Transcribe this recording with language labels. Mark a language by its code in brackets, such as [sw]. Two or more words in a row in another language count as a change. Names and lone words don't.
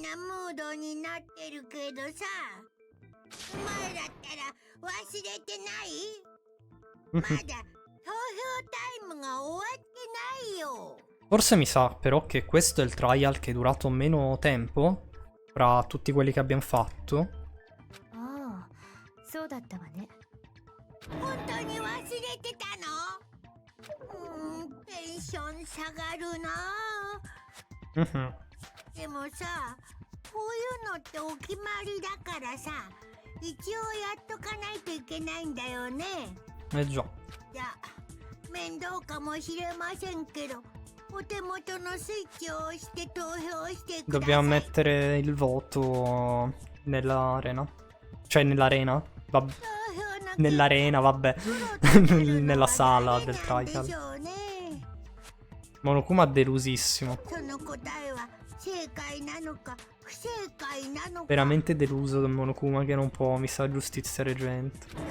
[it] Forse mi sa però che questo è il trial che è durato meno tempo fra tutti quelli che abbiamo fatto. [ja] Ah, そうだったわね。本当に忘れてたの？テンション下がるな。でもさ、こういうのってお決まりだからさ、一応やっとかないといけないんだよね。 [it] Eh già. [ja] じゃあ、面倒かもしれませんけど、お手元のスイッチを押して投票してください。 [it] Dobbiamo mettere il voto nell'arena. Cioè nell'arena? Nell'arena, vabbè. Nella sala del trial. Monokuma delusissimo. Veramente deluso da Monokuma che non può, mi sa, giustiziare gente.